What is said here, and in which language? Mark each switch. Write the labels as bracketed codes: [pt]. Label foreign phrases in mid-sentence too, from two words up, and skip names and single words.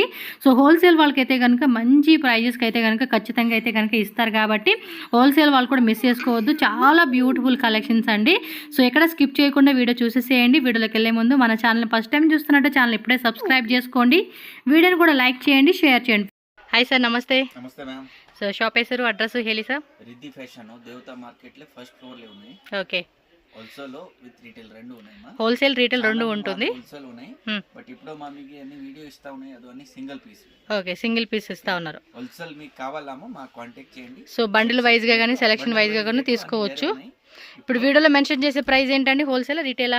[te] సో [en] wholesale [te] కనుక మంచి ప్రైజెస్కి అయితే కనుక ఖచ్చితంగా అయితే కనుక ఇస్తారు. కాబట్టి హోల్సేల్ వాళ్ళు కూడా మిస్ చేసుకోవద్దు. చాలా [en] beautiful collections [te] అండి. సో ఎక్కడ స్కిప్ చేయకుండా వీడియో చూసేసేయండి. వీడియోలోకి వెళ్ళే ముందు మన ఛానల్ [en] first time [te] చూస్తున్నట్టు ఛానల్ ఇప్పుడే సబ్స్క్రైబ్ చేసుకోండి. వీడియోని కూడా లైక్ చేయండి, షేర్ చేయండి. హాయ్ సార్, నమస్తే. నమస్తే మ్యామ్. [kn] సో ಶಾಪ್ ಹೆಸರು, ಅಡ್ರೆಸ್ ಹೇಳಿ ಸರ್. ರಿದ್ದಿ ಫ್ಯಾಷನ್ ದೇವತಾ [te] మార్కెట్ లో [en] first floor [te] లో ఉన్నాయి. ఓకే. [en] wholesale with retail [te] రెండు ఉన్నాయి మా. [en] wholesale retail [te] రెండు ఉంటుంది. హోల్సేల్ ఉన్నాయి. బట్ ఇప్పుడు మా మీకు అన్ని వీడియో ఇస్తా ఉన్నాయి, అది అన్ని [en] single piece. [te] ఓకే, [en] single piece [te] ఇస్తా ఉన్నారు. హోల్సేల్ మీకు కావాలామో మా కాంటాక్ట్ చేయండి. సో [en] bundle wise [te] గా గానీ, [en] selection wise [te] గా గానీ తీసుకోవచ్చు. ఇప్పుడు వీడియోలో మెన్షన్ చేసే ప్రైస్ ఏంటండి, [en] wholesale retail?